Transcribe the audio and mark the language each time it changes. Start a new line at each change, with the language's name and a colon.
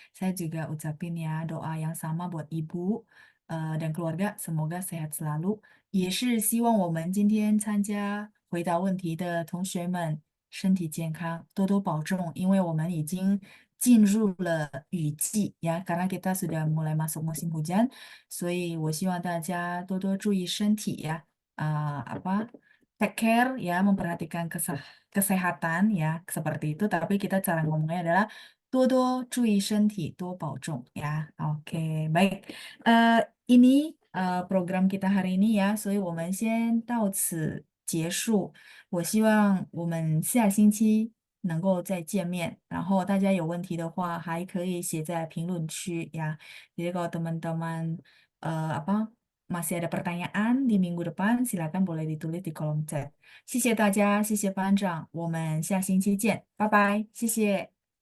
Indonesian: Saya juga ucapin ya doa yang sama buat ibu dan keluarga, semoga sehat selalu。
Chinese: 也是希望我们今天参加回答问题的同学们身体健康，多多保重，因为我们已经进入了雨季呀，
Indonesian: karena kita sudah mulai masuk musim hujan，
Chinese: 所以我希望大家多多注意身体呀，
Indonesian: apa take care ya, memperhatikan kesehatan ya, seperti itu. Tapi kita cara ngomongnya adalah
Chinese: 多多注意身体，多保重
Indonesian: ya. Oke, baik. Eh, ini program kita hari ini ya，
Chinese: 所以我们先到此结束。我希望我们下星期能够再见面，然后大家有问题的话，还可以写在评论区ya.
Indonesian: Jadi kalau teman-teman apa masih ada pertanyaan di minggu depan, silakan boleh ditulis di kolom chat.
Chinese: 谢谢大家，谢谢班长，我们下星期见，拜拜，谢谢。